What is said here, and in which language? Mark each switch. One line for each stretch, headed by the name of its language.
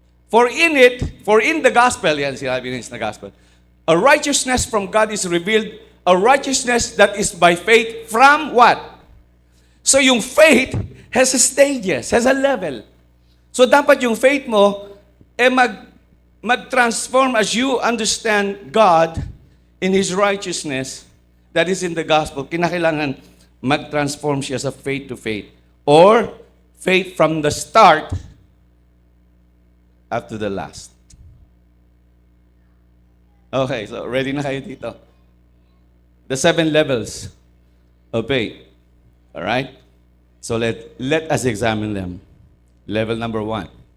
English: For in the gospel,
Filipino: yan sinabi rin sa gospel,
English: a righteousness from God is revealed, a righteousness that is by faith from what? So yung faith has a stages, has a level. So
Filipino: dapat yung faith mo,
English: mag-transform as you understand God in His righteousness that is in the gospel.
Filipino: Kinakailangan mag-transform siya sa faith to faith.
English: Or faith from the start up to the last. Okay, so
Filipino: ready na kayo dito?
English: The 7 levels of faith. All right? So let us examine them. Level number 1.